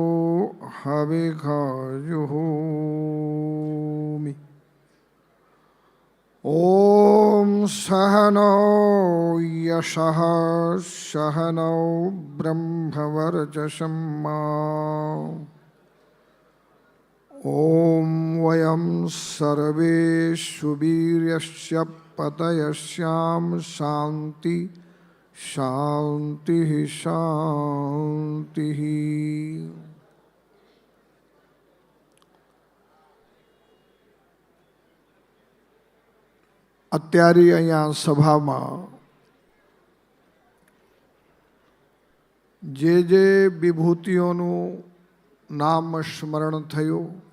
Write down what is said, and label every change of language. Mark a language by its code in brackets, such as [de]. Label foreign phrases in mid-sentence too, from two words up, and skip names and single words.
[sa] हविषजुहोमि ॐ सहनौ यशः सहनौ ब्रह्मवर्चसं ॐ वयं सर्वे सुवीर्यस्य पतयस्याम शान्ति शांति शांति। [gu] અત્યારે અહીંયા સભામાં જે વિભૂતિઓનું નામ સ્મરણ થયું